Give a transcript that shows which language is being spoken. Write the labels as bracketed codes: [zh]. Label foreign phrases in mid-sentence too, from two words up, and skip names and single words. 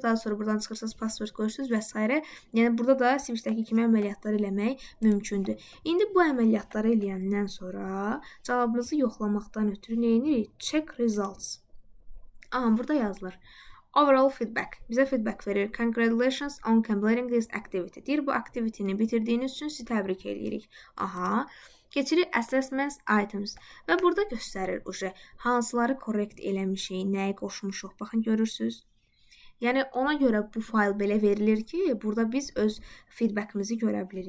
[az] Daha sonra buradan çıxırsınız, password qoyursunuz və s. Yəni burada da switchdəki kimi əməliyyatlar eləmək mümkündür. İndi bu əməliyyatları eləyəndən sonra cavabımızı yoxlamaqdan ötürü nə edirik? [en] Check results. Aha, [az] burada yazılır. [en] Overall feedback. [az] Bizə feedback verir. [en] Congratulations on completing this activity. [az] Deyir, bu aktivitini bitirdiyiniz üçün sizi təbrik edirik. Aha. Keçirik [en] assessments items. [az] Və burada göstərir hansıları korrekt eləmişik, nəyi qoşmuşuq. Baxın, görürsünüz. Yəni, ona görə bu fayl belə verilir ki, burada biz öz feedbackimizi görə bilirik.